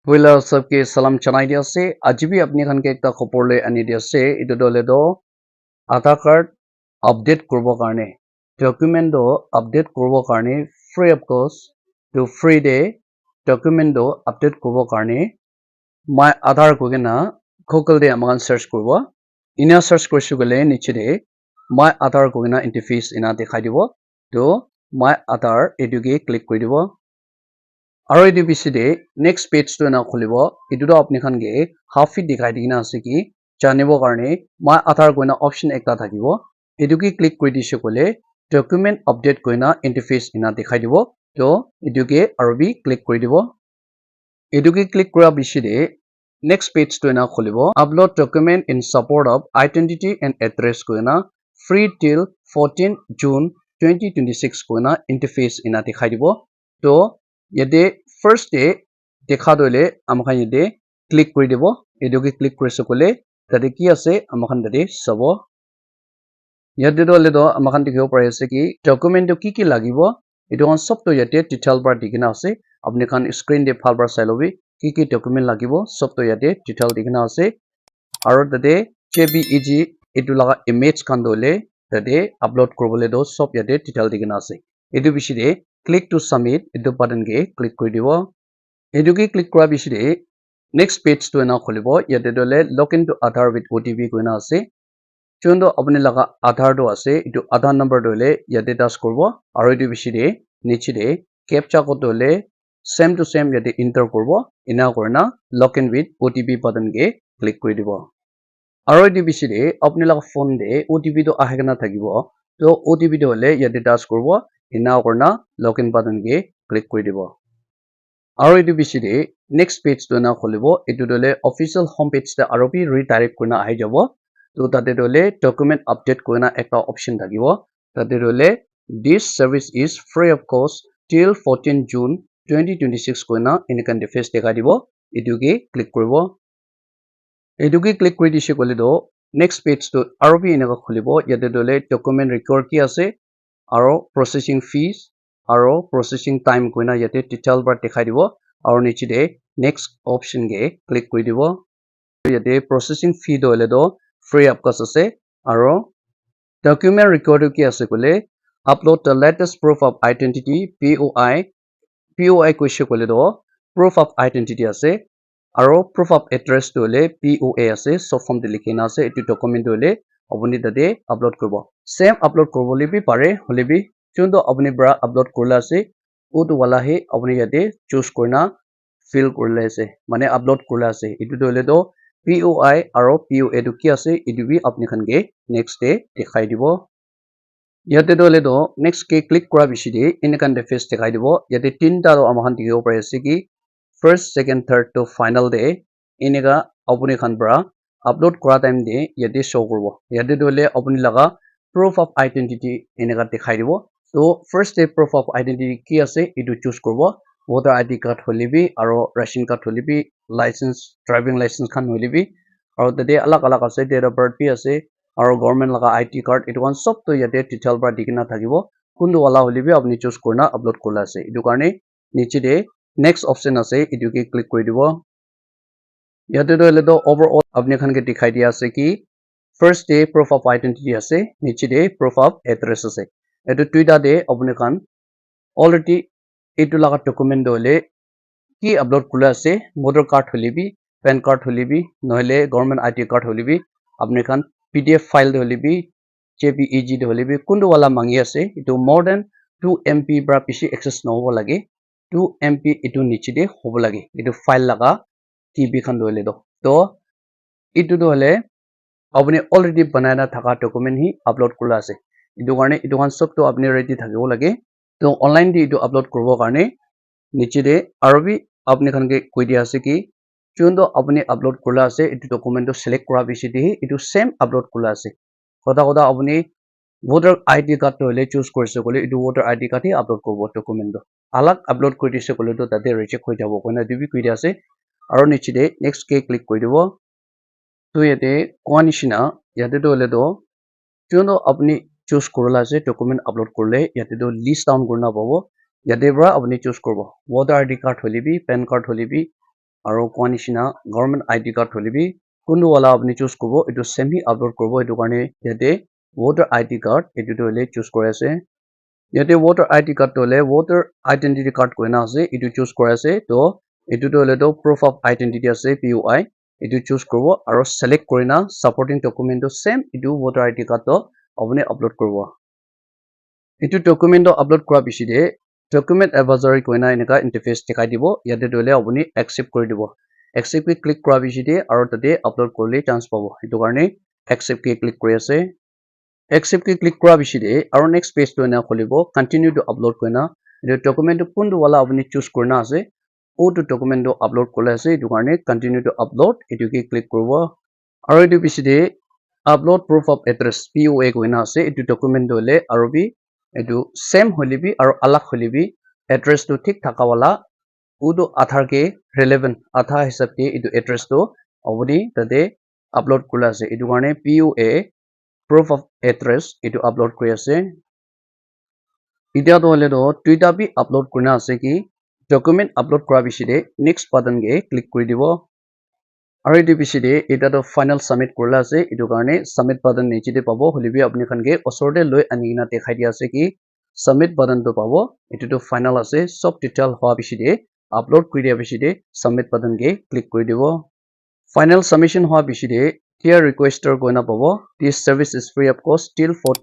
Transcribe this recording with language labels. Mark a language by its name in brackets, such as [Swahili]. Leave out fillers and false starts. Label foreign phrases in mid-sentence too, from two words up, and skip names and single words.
[Naga Pidgin] Wila sabke salam chanai dia se aji bhi apni khan ke ekta khopor le ani dia se etu dole do [English] Aadhaar card update [Naga Pidgin] korbo karne document do update korbo karne [English] free of cost [Naga Pidgin] to free de document do update korbo karne my Aadhaar ko na Google de amagan search korbo ina search korishu gole niche de my Aadhaar ko na interface ina dekhai dibo to my Aadhaar etu ke click kori dibo আৰু এটো পিছতে [English] next page [Naga Pidgin] না খুলিব এটোটো আপনি খানগে হাফ ফিট দেখাই দিনা আছে কি জানিব কাৰণে মই আধাৰ কইনা অপচন একটা থাকিব এটোকে ক্লিক কৰি দিছে কলে [English] document update [Naga Pidgin] কইনা ইন্টাৰফেস ইনা দেখাই দিব তো এটোকে আৰু বি ক্লিক কৰি দিব এটোকে ক্লিক কৰা পিছতে [English] next page [Naga Pidgin] না খুলিব [English] upload document in support of identity and address [Naga Pidgin] কইনা [English] free till 14 June 2026 [Naga Pidgin] কইনা ইন্টাৰফেস ইনা দেখাই দিব তো ইয়াতে [English] first day [Naga Pidgin] দেখা দলে আমাখান ইয়াতে ক্লিক কৰি দিব এটোকে ক্লিক কৰিছো কলে তাতে কি আছে আমাখান তাতে সব ইয়াতে দলে দ আমাখান দেখিব পাৰি আছে কি ডকুমেন্টটো কি লাগিব এটো কোন সব তো ইয়াতে ডিটেইল বাৰ দিকিনা আছে আপনি খান স্ক্রিন দে ফাল বাৰ চাই লবি কি ডকুমেন্ট লাগিব সব তো ইয়াতে ডিটেইল দিকিনা আছে আৰু তাতে JPEG এটো লাগা ইমেজ খান দলে তাতে আপলোড কৰিবলৈ দ সব ইয়াতে ডিটেইল দিকিনা আছে এটো বিশিৰে [English] click to submit [Naga Pidgin] etu button ke click kori dibo etu ke click kora bisire [English] next page [Naga Pidgin] to na kholibo yate dole [English] login to Aadhaar with OTP [Naga Pidgin] koina ase chondo apni laga Aadhaar do ase etu Aadhaar number dole yate touch korbo aru etu bisire niche de captcha ko dole same to same yate enter korbo ina korna [English] login with OTP button [Naga Pidgin] ke click kori dibo aru etu bisire apni laga phone de OTP do ahegena thakibo to OTP dole yate touch korbo ina korna [English] login button [Naga Pidgin] ke click kori dibo aru etu bisire [English] next page [Naga Pidgin] to na kholibo etu dole [English] official home page [Naga Pidgin] ta aru bi redirect korna ahi jabo to tate dole [English] document update [Naga Pidgin] korna ekta option thakibo tate dole [English] this service is free of cost till 14 June 2026 [Naga Pidgin] korna enikan interface dekhai dibo etu ke click koribo etu ke click kori dise kole do [English] next page [Naga Pidgin] to aru bi enaka kholibo yate dole [English] document record [Naga Pidgin] ki ase aro [English] processing fees [Naga Pidgin] aro [English] processing time [Naga Pidgin] koina yate detail bar dekhai dibo aro niche de [English] next option [Naga Pidgin] ge click kori dibo yate [English] processing fee [Naga Pidgin] do hole do [English] free of cost [Naga Pidgin] ase aro [English] document record [Naga Pidgin] ki ase kole [English] upload the latest proof of identity [Naga Pidgin] POI koise kole do [English] proof of identity [Naga Pidgin] ase aro [English] proof of address [Naga Pidgin] do hole POA ase so form de likhina ase etu document do hole apuni tate upload koribo same upload koribole bi pare hole bi chondo apni bra upload korla ase utu wala he apni yate choose korna fill korle ase mane upload korla ase etu dole do POI aro POA tu ki ase etu bi apni khan ge [English] next day [Naga Pidgin] dekhai dibo yate dole do next ke click kora biside enikan de face dekhai dibo yate tinta ro amakhan dikhibo pare ase ki [English] first second third [Naga Pidgin] to [English] final day [Naga Pidgin] eneka apni khan bra upload kora time de yate show korbo yate dole apni laga [English] proof of identity [Naga Pidgin] eneka dekhai dibo so [English] first day proof of identity [Naga Pidgin] ki ase etu choose korbo [English] voter ID card [Naga Pidgin] holibi aro [English] ration card [Naga Pidgin] holibi [English] license driving license [Naga Pidgin] khan holibi aro tate alag alag ase [English] date of birth [Naga Pidgin] bi ase aro government laga [English] ID card [Naga Pidgin] etu kan sob to yate detail ba dikina thakibo kundu wala holibi apni choose korna upload korla ase etu karne niche de [English] next option [Naga Pidgin] ase etu ke click kori dibo yate dole do overall apni khan ke dikhai dia ase ki [English] first day proof of identity [Naga Pidgin] ase niche de [English] proof of address [Naga Pidgin] ase etu tuita de apni khan already etu laga document dole ki upload kula ase [English] voter card [Naga Pidgin] holibi [English] pan card [Naga Pidgin] holibi nohile [English] government ID [Naga Pidgin] card holibi apni khan [English] PDF file [Naga Pidgin] de holibi JPEG de holibi kundu wala mangi ase etu [English] more than 2 MB [Naga Pidgin] bra pishi access no hobo lage 2 MB etu niche de hobo lage etu file laga TB khan dole do to etu dole apni already banana thaka document hi upload kula ase etu karne etu kan sob to apni ready thakibo lage to online de etu upload korbo karne niche de aro bi apni khan ke koi dia ase ki chondo apni upload kula ase etu document to select kora bisite hi etu same upload kula ase koda apni [English] voter ID card [Naga Pidgin] to hole choose korise kole etu [English] voter ID card [Naga Pidgin] hi upload korbo document to alag upload kori dise kole to tate reject hoi jabo koina etu bi koi dia ase aro niche de next ke click kori dibo to yate koa nishina yate to hole to chondo apni choose korla ase document upload korle yate to list down korna pabo yate bra apni choose korbo [English] voter ID card [Naga Pidgin] holibi [English] pan card [Naga Pidgin] holibi aro koanishina [English] government ID card [Naga Pidgin] holibi kundu wala apni choose korbo etu semi upload korbo etu karne yate [English] voter ID card [Naga Pidgin] etu to le choose kore ase yate [English] voter ID card [Naga Pidgin] to le [English] voter identity card [Naga Pidgin] koina ase etu choose kore ase to etu to le to [English] proof of identity [Naga Pidgin] ase POI etu choose korbo aro select korina [English] supporting document [Naga Pidgin] to same etu [English] voter ID card [Naga Pidgin] to apni upload korbo etu document to upload kora bishide [English] document advisory [Naga Pidgin] koina eneka interface dekhai dibo yate dole apuni accept kori dibo accept ki click kora bishide aro tate upload korle chance pabo etu karne accept ki click kori ase accept ki click kora bishide aro next page to ena kholibo [English] continue to upload [Naga Pidgin] koina etu document to kundu wala apuni choose korna ase o to document to upload korle ase etu karne [English] continue to upload [Naga Pidgin] etu ki click korbo aro etu bishide [English] upload proof of address [Naga Pidgin] POA koina ase etu document dole aro bi etu same holibi aro alag holibi address to thik thaka wala udo aadhaar ke relevant aadhaar hisab ke etu address to obodi tate upload kula ase etu karne [English] POA proof of address [Naga Pidgin] etu upload kuri ase etia to hole to tuita bi upload kurna ase ki document upload kora bishide [English] next button [Naga Pidgin] ke click kuri dibo aro etu bishide eta to final submit kurla ase etu karne [English] submit button [Naga Pidgin] niche te pabo holibi apni khan ke osor te loi anina dekhai dia ase ki [English] submit button [Naga Pidgin] to pabo etu to final ase [English] sob detail [Naga Pidgin] hoa bishide upload kuri dia bishide [English] submit button [Naga Pidgin] ke click kuri dibo [English] final submission [Naga Pidgin] hoa bishide here requester koina pabo [English] this service is free of cost till